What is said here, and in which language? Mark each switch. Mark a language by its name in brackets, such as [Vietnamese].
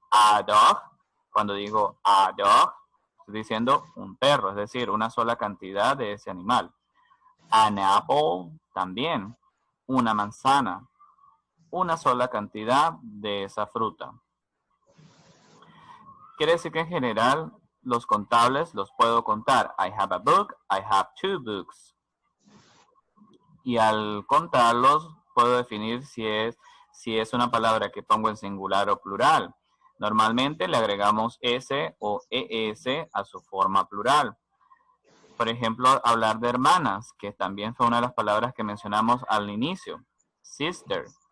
[Spanish] A dog, cuando digo a dog, estoy diciendo un perro, es decir, una sola cantidad de ese animal. An apple, también, una manzana, una sola cantidad de esa fruta. Quiere decir que en general los contables los puedo contar. [English] I have a book, I have 2 books. [Spanish] Y al contarlos puedo definir si es una palabra que pongo en singular o plural. Normalmente le agregamos s o es a su forma plural. Por ejemplo, hablar de hermanas, que también fue una de las palabras que mencionamos al inicio. Sister.